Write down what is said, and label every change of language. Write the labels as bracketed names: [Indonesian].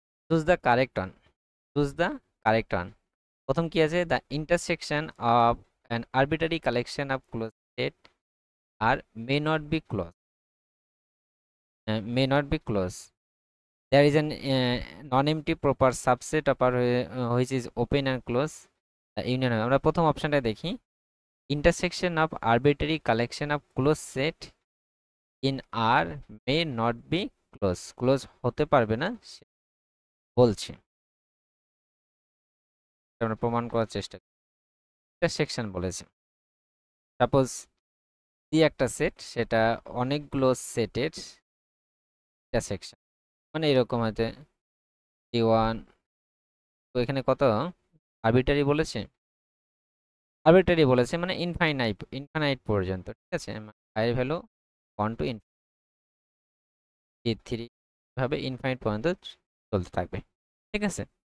[English] Choose the correct one, choose the correct one. [Bangla] প্রথম কি আছে, [English] The intersection of an arbitrary collection of close set are may not be close, may not be close. There is an non-empty proper subset of R which is open and close. Union [Bangla] আমরা প্রথম অপশনটা দেখি, [English] intersection of arbitrary collection of closed set in R may not be close. [Bangla] Close হতে পারবে না বলছে, আমরা প্রমাণ করার চেষ্টা করি। intersection বলেছে, সাপোজ দি একটা সেট, সেটা অনেকগুলো সেটের intersection, মানে এরকম হয়তো D1, তো এখানে কত আরবিটারি বলেছে, আরবিটারি বলেছে মানে ইনফাইনাইট ইনফাইনাইট পর্যন্ত, ঠিক আছে, আই ভ্যালু 1 টু থ্রি ভাবে ইনফাইনাইট পর্যন্ত চলতে থাকবে, ঠিক আছে।